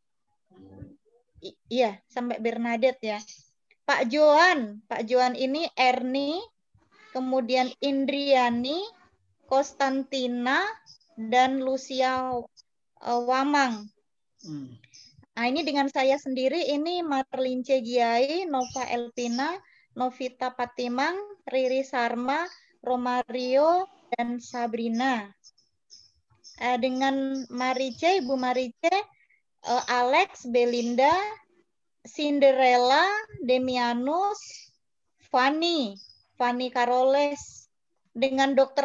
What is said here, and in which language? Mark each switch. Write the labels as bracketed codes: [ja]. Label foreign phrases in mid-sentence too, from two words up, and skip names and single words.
[id] Iya, sampai Bernadette ya. Pak Johan ini Erni, kemudian Indriani, Konstantina, dan Lucia Wamang. Nah, ini dengan saya sendiri, ini Marlince Giai, Nova Elpina, Novita Patimang, Riri Sarma, Romario, dan Sabrina. Dengan Marice, Ibu Marice, Alex, Belinda, Cinderella, Demianus, Fanny Caroles, dengan Dr.